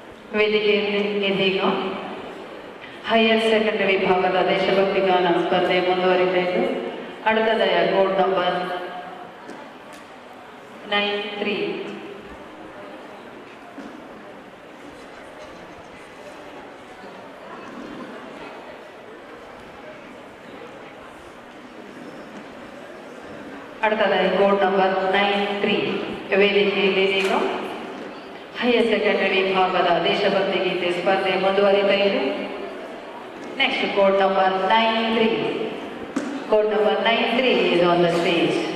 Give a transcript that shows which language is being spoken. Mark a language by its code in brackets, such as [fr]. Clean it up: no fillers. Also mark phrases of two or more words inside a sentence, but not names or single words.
[kn] ವೇದಿಕೆಯಲ್ಲಿ ಇದೀಗ [en] higher secondary [kn] ವಿಭಾಗದ ದೇಶಭಕ್ತಿ ಗಾನ ಸ್ಪರ್ಧೆ ಮುಂದುವರಿತಾ ಇದ್ದು അടുത്തതായ [en] code number [ml] 93 അടുത്തതായി [en] code number [kn] 93 ವೇದಿಕೆಯಲ್ಲಿ ಇದೀಗ [en] higher secondary [kn] ವಿಭಾಗದ ದೇಶಭಕ್ತಿ ಗೀತೆ ಸ್ಪರ್ಧೆ ಮುಂದುವರಿತಾ ಇದೆ. [en] next code number 93. code number 93 is on the stage.